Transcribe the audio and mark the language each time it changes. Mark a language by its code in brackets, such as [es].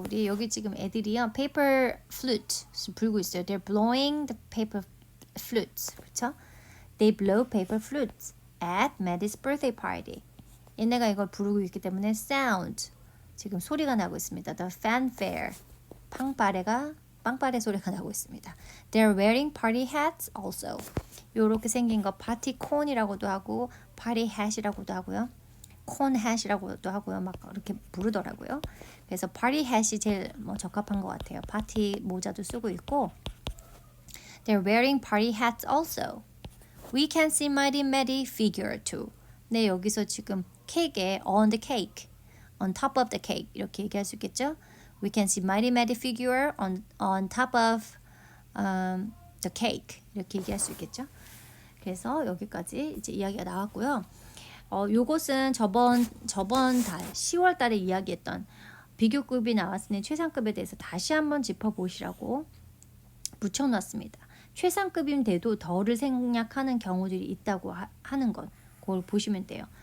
[ko] 우리 여기 지금 애들이요 paper flute 불고 있어요. [en] They're blowing the paper flutes. [ko] 그렇죠? [en] They blow paper flutes at Maddie's birthday party. [ko] 얘네가 이걸 부르고 있기 때문에 sound 지금 소리가 나고 있습니다. [en] The fanfare [ko] 빵빠레 소리가 나고 있습니다. [en] They're wearing party hats also. [ko] 요렇게 생긴 거 파티 콘이라고도 하고 party hat이라고도 하고요. 콘 hat이라고도 하고요. 막 이렇게 부르더라고요. 그래서 party hat이 제일 적합한 것 같아요. 파티 모자도 쓰고 있고 [en] They're wearing party hats also. We can see Mighty Maddie figure too. [ko] 네, 여기서 지금 케이크에 [en] on the cake, on top of the cake [ko] 이렇게 얘기할 수 있겠죠? [en] We can see Mighty Maddie figure on top of the cake [ko] 이렇게 얘기할 수 있겠죠? 그래서 여기까지 이제 이야기가 나왔고요. 요것은 저번 달 10월 달에 이야기했던 비교급이 나왔으니 최상급에 대해서 다시 한번 짚어보시라고 붙여놨습니다. 최상급인데도 덜을 생략하는 경우들이 있다고 하는 것 그걸 보시면 돼요.